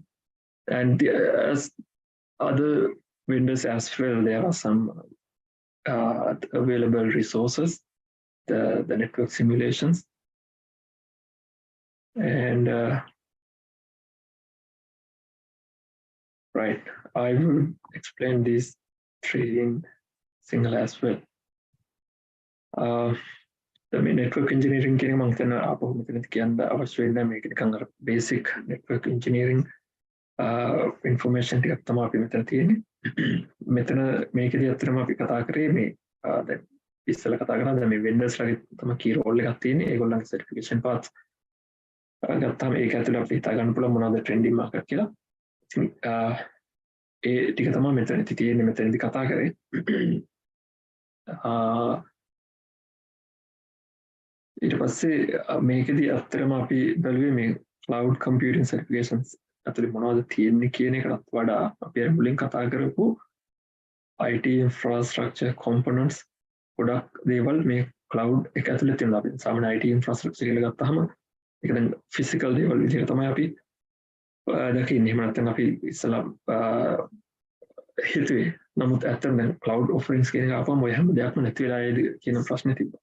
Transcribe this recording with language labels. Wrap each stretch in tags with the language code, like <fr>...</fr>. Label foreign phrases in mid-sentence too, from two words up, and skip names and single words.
<en>And as other vendors as well, there are some available resources, the network simulations. And right, I will explain these three in single as well. The network engineering</en> <si>කියන මම හිතන ආපහු මෙතන කියන්න අවශ්‍ය වෙන්නේ මේක නිකන් අර</si> <en>basic network engineering information</en> <si>ටිකක් තමයි අපි මෙතන තියෙන්නේ. මෙතන මේකදී අත්‍තරම අපි කතා කරේ මේ දැන් ඉස්සෙල්ලා කතා කරා දැන් මේ vendors ලාගේ තමයි</si> <en>key role</en> <si>එකක් තියෙන්නේ. ඒගොල්ලන්ගේ</si> <en>certification path</en> <si>ගත්තාම ඒක ඇතුළේ අපිට හිතා ගන්න පුළුවන් මොනවද</si> <en>trending market</en> <si>කියලා. ඉතින් ඒ ටික තමයි මෙතනදී තියෙන්නේ මෙතනදී කතා කරේ. ඊට පස්සේ මේකෙදි අත්‍තරම අපි බැලුවේ මේ</si> <en>cloud computing certifications</en> <si>ඇතුලේ මොනවද තියෙන්නේ කියන එකටත් වඩා අපි අර මුලින් කතා කරපු</si> <en>IT infrastructure components</en> <si>ගොඩක් දේවල් මේ cloud එක ඇතුලේ තියෙනවා. අපි සාමාන්‍ය</si> <en>IT infrastructure</en> <si>කියලා ගත්තාම ඒක දැන් physical දේවල් විදිහට තමයි අපි දකින්නේ. එහෙම නැත්නම් අපි ඉස්සලා හිතුවේ. නමුත් ඇත්තටම දැන්</si> <en>cloud offerings</en> <si>කියන එක ආපුවම ඔය හැම දෙයක්ම නැති වෙලා කියන ප්‍රශ්නේ තිබ්බා.</si>